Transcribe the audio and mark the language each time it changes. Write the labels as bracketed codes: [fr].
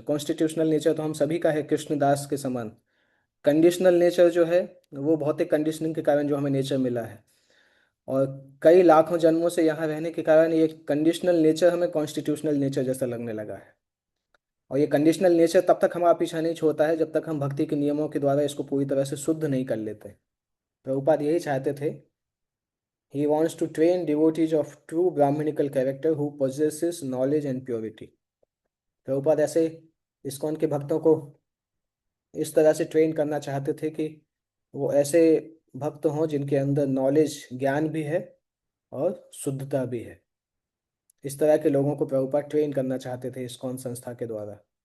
[hi] Constitutional nature तो हम सभी का है कृष्णदास के समान। कंडीशनल नेचर जो है वो भौतिक कंडीशनिंग के कारण जो हमें नेचर मिला है, और कई लाखों जन्मों से यहाँ रहने के कारण ये कंडीशनल नेचर हमें कॉन्स्टिट्यूशनल नेचर जैसा लगने लगा है। और ये कंडीशनल नेचर तब तक हमारा पीछा नहीं छोड़ता है जब तक हम भक्ति के नियमों के द्वारा इसको पूरी तरह से शुद्ध नहीं कर लेते। प्रभुपाद यही चाहते थे। [en] He wants to train devotees of true Brahminical character who possesses knowledge and purity। [hi] Prabhupada ऐसे इस्कॉन के भक्तों को इस तरह से ट्रेन करना चाहते थे कि वो ऐसे भक्त हों जिनके अंदर नॉलेज ज्ञान भी है और शुद्धता भी है। इस तरह के लोगों को प्रभुपाद ट्रेन करना चाहते थे इस्कॉन संस्था के द्वारा।